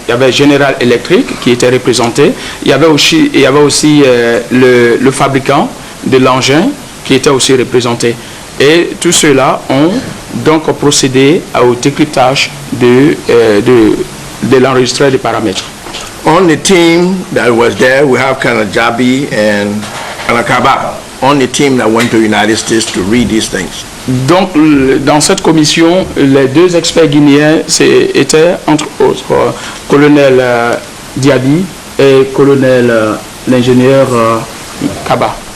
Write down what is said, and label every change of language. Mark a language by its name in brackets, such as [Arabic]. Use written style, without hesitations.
[French] Il y avait General Electric qui était représenté, il y avait aussi le fabricant de l'engin qui était aussi représenté. Et tous ceux-là ont donc procédé au décryptage de l'enregistrement des paramètres. [English] On the team that was there, we have Kanajabi and Anakaba. on the team that went to the United States to read these things. [French] Donc, dans cette commission, les 2 experts guinéens étaient, entre autres, colonel Diaby et colonel l'ingénieur Kaba.